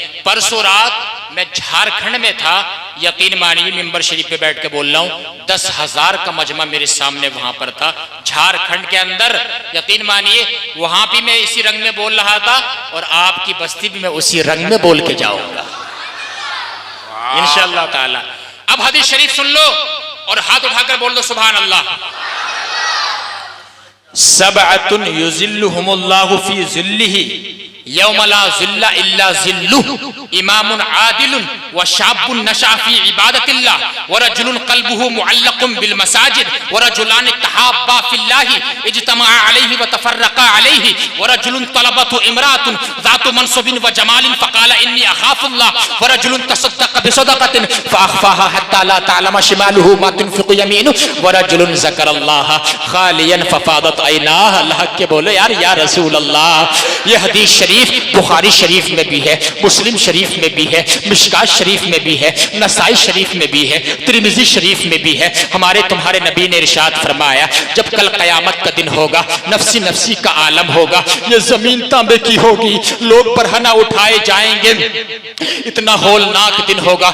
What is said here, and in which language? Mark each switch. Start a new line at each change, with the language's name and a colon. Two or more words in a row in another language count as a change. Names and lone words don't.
Hindi: परसों रात मैं झारखंड में था, यकीन मानिए मिंबर शरीफ पे बैठ के बोल रहा हूँ, 10,000 का मजमा मेरे सामने वहां पर था झारखंड के अंदर। यकीन मानिए वहां भी मैं इसी रंग में बोल रहा था और आपकी बस्ती भी मैं उसी रंग में बोल के जाऊंगा
Arabic: إن شاء الله تعالى.
Hindi: अब हदीस शरीफ सुन लो और हाथ उठाकर बोल दो
Arabic: سبحان الله. سبعة يظلهم الله في ظله يوم لا ظل إلا ظله، إمام عادل وشاب نشأ في عبادة الله ورجل قلبه معلق بالمساجد ورجلان تحابا في الله اجتمعا عليه وتفرقا عليه ورجل طلبته امرأة ذات منصب وجمال فقال إني أخاف الله ورجل تصدق بصدقة فأخفاها حتى لا تعلم شماله ما تنفق يمينه ورجل ذكر الله خاليا ففاضت عيناه.
Hindi: अल्लाह के बोलो यार
Arabic: يا رسول الله.
Hindi: ये हदीस शरीफ बुखारी शरीफ में भी है, मुस्लिम शरीफ में भी है, मिशकात शरीफ में भी है, नसाई शरीफ में भी है, तिरमिज़ी शरीफ में भी है। हमारे तुम्हारे नबी ने इरशाद फरमाया जब कल क़यामत का दिन होगा, नफ्सी नफ्सी का आलम होगा, ये जमीन तांबे की होगी, लोग बरहना उठाए जाएंगे, इतना होलनाक दिन होगा।